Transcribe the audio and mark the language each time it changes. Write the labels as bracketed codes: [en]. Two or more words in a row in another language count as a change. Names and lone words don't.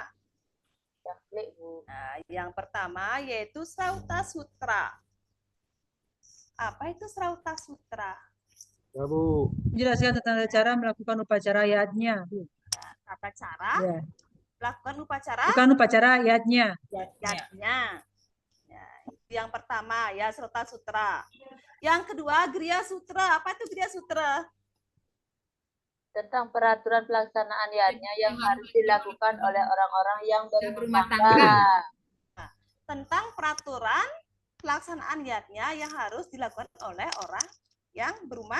[id] Ya, klik, Bu. Nah, yang pertama yaitu Srauta Sutra. Apa itu Srauta Sutra? Ya, Bu. Menjelaskan tentang cara melakukan upacara yadnya. Tata cara Ya. melakukan upacara Bukan upacara yadnya. yadnya. Ya, itu yang pertama ya Srauta Sutra. Yang kedua Griya Sutra. Apa itu Griya Sutra? Tentang peraturan pelaksanaan yadnya yang harus dilakukan oleh orang-orang yang berumah berumah tangga. Tentang peraturan pelaksanaan yadnya yang harus dilakukan oleh orang yang berumah